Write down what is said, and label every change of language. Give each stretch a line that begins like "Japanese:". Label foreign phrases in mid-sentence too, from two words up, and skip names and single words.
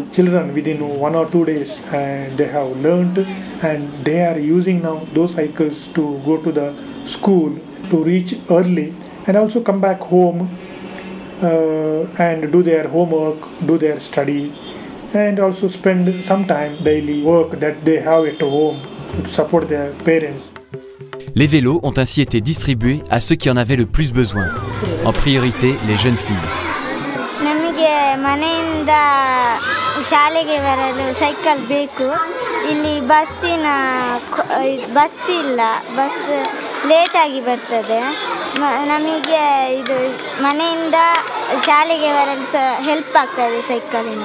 English: Children within 1 or 2 days they have learnt and they are using now those cycles to go to the school, to reach early and also come back home and do their homework, do their study and also spend some time daily work that they have at home to support their parents.
French: Les vélos ont ainsi été distribués à ceux qui en avaient le plus besoin, en priorité les jeunes filles.
Kannada: ನಮಗೆ ಮನೆಯಿಂದ ಶಾಲೆಗೆ ಬರಲು ಸೈಕಲ್ ಬೇಕು. ಇಲ್ಲಿ ಬಸ್ ಇಲ್ಲ, ಬಸ್ ಲೇಟಾಗಿ ಬರ್ತದೆ. ನಮಗೆ ಇದು ಮನೆಯಿಂದ ಶಾಲೆಗೆ ಬರಲು ಸಹ ಹೆಲ್ಪ್ ಆಗ್ತದೆ ಸೈಕಲಿಂದ.